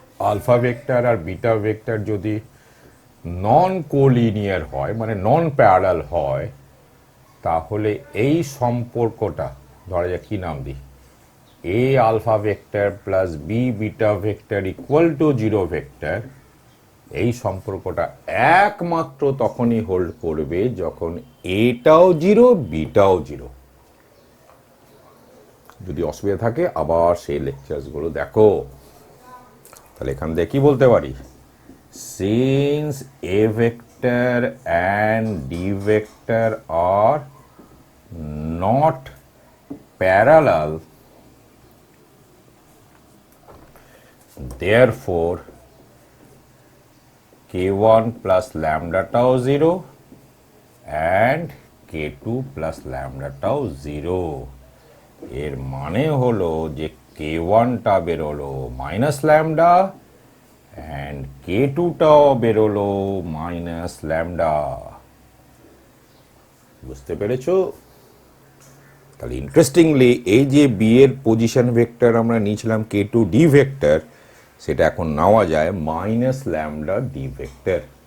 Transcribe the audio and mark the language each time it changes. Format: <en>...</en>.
<bn>Alpha vector আর beta vector যদি নন collinear হয় মানে নন প্যারালাল হয়, তাহলে এই সম্পর্কটা ধরা যাক কি নাম দিই, এ alpha vector plus B beta vector equal to 0 vector. এই সম্পর্কটা একমাত্র তখনই হোল্ড করবে যখন এটাও 0 বিটাও 0। যদি অসুবিধা থাকে আবার সেই লেকচারসগুলো দেখো। তাহলে এখান থেকে কি বলতে পারি?</bn> <en>Since A vector and D vector are not parallel, therefore k1 plus lambda tau 0 and k2 plus lambda tau 0।</en> <bn>এর মানে হলো যে k1 টা বেরোলো মাইনাস ল্যামডা অ্যান্ড k2 টাও বেরোলো মাইনাস ল্যামডা। বুঝতে পেরেছো? তাহলে ইন্টারেস্টিংলি এই যে বি এর পজিশন ভেক্টর আমরা নিয়েছিলাম k2 d ভেক্টর, সেটা এখন নেওয়া যায় মাইনাস ল্যামডা ডি ভেক্টর।</bn>